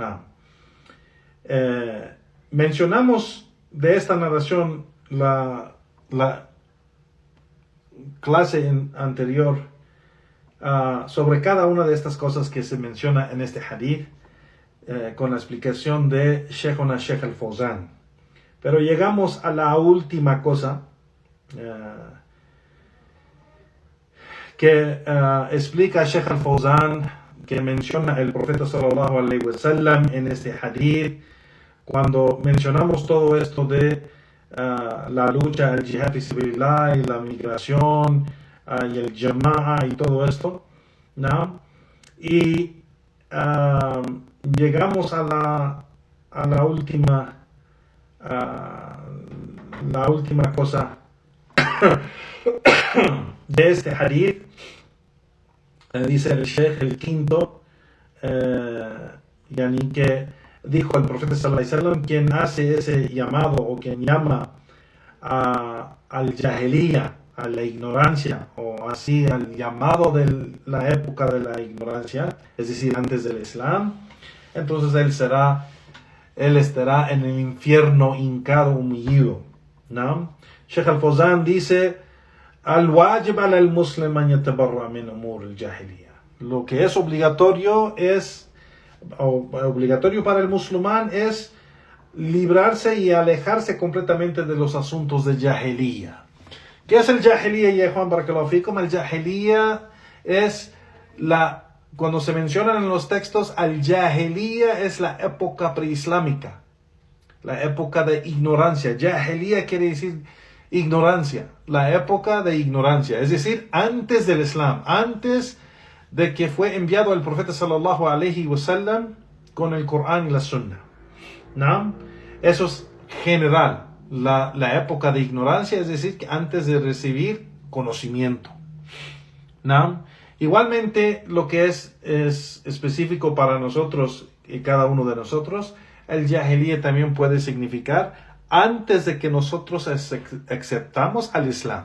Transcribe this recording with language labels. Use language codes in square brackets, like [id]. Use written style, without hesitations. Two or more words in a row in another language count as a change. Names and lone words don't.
[es] Mencionamos de esta narración la clase anterior sobre cada una de estas cosas que se menciona en este hadith, con la explicación de Sheikhuna Sheikh al-Fawzan. Pero llegamos a la última cosa que explica Sheikh al-Fawzan, que menciona el profeta [ar] صلى الله عليه وسلم [es] en este hadith. Cuando mencionamos todo esto de la lucha, el [ar] جهاد في سبيل الله [es] y la migración y el jama'a y todo esto, ¿no? Y llegamos a la última cosa de este hadith. Dice el Sheikh el quinto, yani que dijo el profeta [ar] صلى الله عليه وسلم: [es] quien hace ese llamado o quien llama al jahiliya, a la ignorancia, o así al llamado de la época de la ignorancia, es decir, antes del Islam, entonces él estará en el infierno hincado, humillado, ¿no? Sheikh al-Fawzan dice: [ar] الواجب على المسلم أن يتبرأ من أمور الجاهلية. [es] Lo que es obligatorio para el musulmán es librarse y alejarse completamente de los asuntos de jahiliya. ¿Qué es el jahiliya, ya Juan [ar] بارك الله فيكم? [es] El jahiliya es cuando se mencionan en los textos, al jahiliya es la época preislámica, la época de ignorancia. Jahiliya quiere decir ignorancia, la época de ignorancia, es decir, antes del Islam, antes de que fue enviado el profeta [ar] صلى الله عليه وسلم [es] con el Corán y la Sunna. ¿No? Eso es general, la época de ignorancia, es decir, que antes de recibir conocimiento. ¿No? Igualmente, lo que es específico para nosotros y cada uno de nosotros, el Jahiliya también puede significar antes de que nosotros aceptamos al Islam.